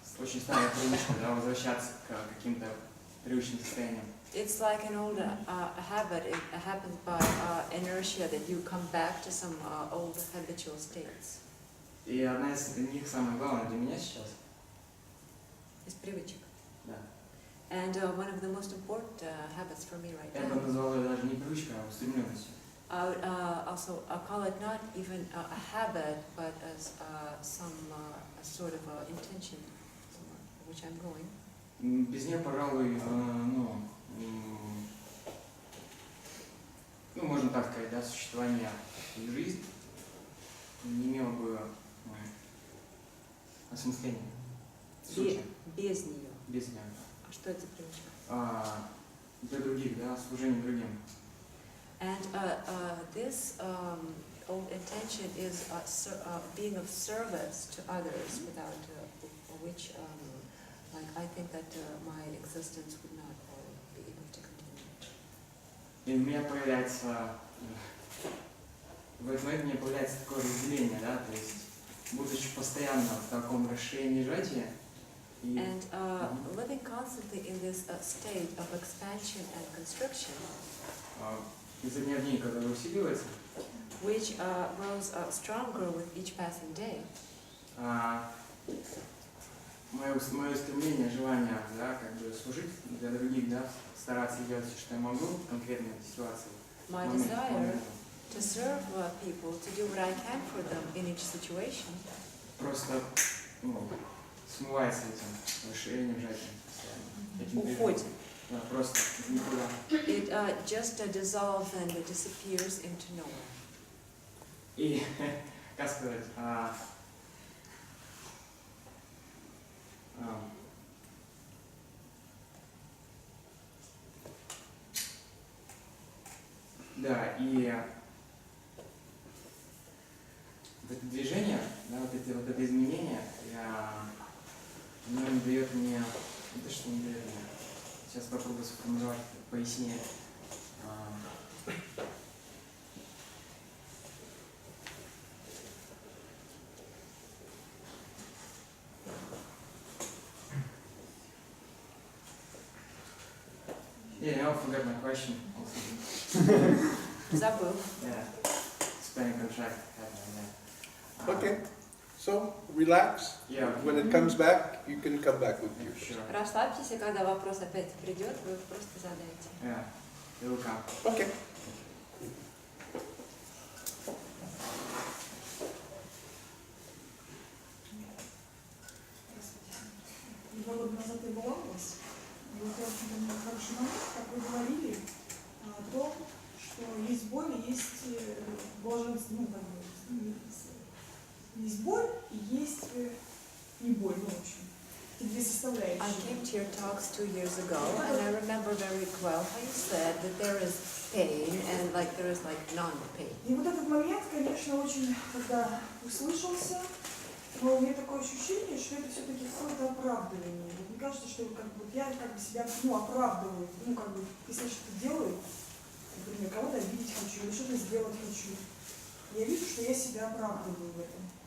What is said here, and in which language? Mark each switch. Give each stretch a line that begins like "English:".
Russian: Очень старая привычка, да, возвращаться к каким-то привычным состояниям.
English: It's like an old habit. It happens by inertia that you come back to some old habitual states.
Russian: И одна из них, самое главное для меня сейчас, Из привычек. да,
English: And one of the most important habits for me right
Russian: я бы
English: now.
Russian: назвал ее даже не привычкой, а устремленностью.
English: I would also call it not even a habit, but as some a sort of intention, which I'm going.
Russian: Без нее, пожалуй, ну, можно так сказать, да, существование и жизнь не имело бы осмысления. Сути. Без нее. Без нее. А что это за привычка? Для других, да, служение другим.
English: And this old intention is being of service to others, without which, like, I think that my existence would not be able to continue.
Russian: И у меня появляется, в этот момент у меня появляется такое разделение, да, то есть, будучи постоянно в таком расширении сжатия,
English: And living constantly in this state of expansion and constriction,
Russian: изо дня в день, когда усиливается,
English: which grows stronger with each passing day,
Russian: мое стремление, желание, да, как бы служить для других, да, стараться делать все, что я могу в конкретной ситуации.
English: my desire to serve people, to do what I can for them in each situation,
Russian: Просто, ну, смывается этим расширением, сжатием. уходит. Да, просто никуда.
English: It just dissolves and it disappears into nowhere.
Russian: И, как сказать, да, и вот это движение, да, вот это изменение, оно не дает мне, не то, что не дает мне, сейчас попробую сформулировать пояснее.
English: Yeah, I forgot my question also.
Russian: Забыл.
English: Yeah. Explain contract. Okay, so relax. Yeah. When it comes back, you can come back with yours. Sure.
Russian: Расслабьтесь, и когда вопрос опять придет, вы просто задайте.
English: Yeah. It will come. Okay.
Russian: 2 года назад я была у вас, и вот я очень помню хороший момент, как вы говорили о том, что есть боль и есть блаженство, ну, как бы, есть боль и есть не боль, ну, в общем, эти две составляющие.
English: came to your talks 2 years ago, and I remember very well how you said that there is pain and like there is like non-pain.
Russian: И вот этот момент, конечно, очень, когда услышался, но у меня такое ощущение, что это все-таки какое-то оправдывание. Мне кажется, что как бы, я как бы себя оправдываю. Ну, как бы, если я что-то делаю, например, кого-то обидеть хочу или что-то сделать хочу, я вижу, что я себя оправдываю в этом.